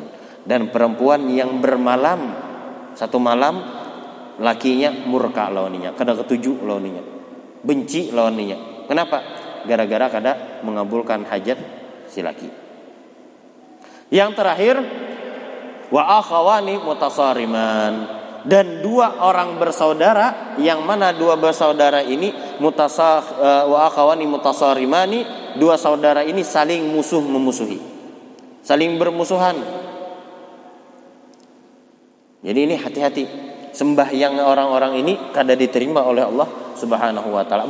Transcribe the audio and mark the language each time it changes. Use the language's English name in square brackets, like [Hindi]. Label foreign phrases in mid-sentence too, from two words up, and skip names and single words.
[Banjar] Dan perempuan yang bermalam satu malam lakinya murka lawannya, kada ketuju lawannya, benci lawannya. [Indonesian] Kenapa? [Banjar] Gara-gara kada mengabulkan hajat si laki. [Indonesian] Yang terakhir, [Arabic] وأخوان متصارمان, [Indonesian] dan dua orang bersaudara, yang mana dua bersaudara ini [Arabic] وأخوان متصارمان, [Indonesian] dua saudara ini saling memusuhi, saling bermusuhan. [Banjar] Jadi ini hati-hati, sembahyang orang-orang ini kada diterima oleh [Arabic] الله سبحانه وتعالى.